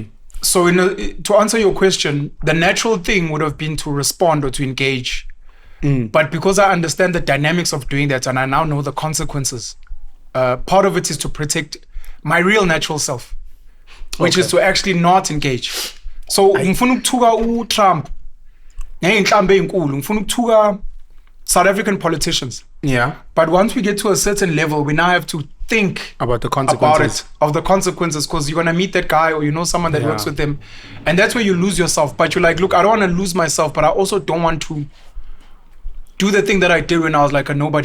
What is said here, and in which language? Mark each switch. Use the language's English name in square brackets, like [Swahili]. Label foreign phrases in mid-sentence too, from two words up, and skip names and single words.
[English] So to answer your question, the natural thing would have been to respond or to engage. But because I understand the dynamics of doing that and I now know the consequences, part of it is to protect my real natural self, which is to actually not engage. [North Ndebele] So ngifuna ukuthuka Trump ngeyinhlambe ezinkulu, ngifuna ukuthuka [English] South African politicians. Yeah. But once we get to a certain level, we now have to think about the consequences. Because you're going to meet that guy or you know someone that works with them. And that's where you lose yourself. But you're like, look, I don't want to lose myself, but I also don't want to do the thing that I did when I was like a nobody.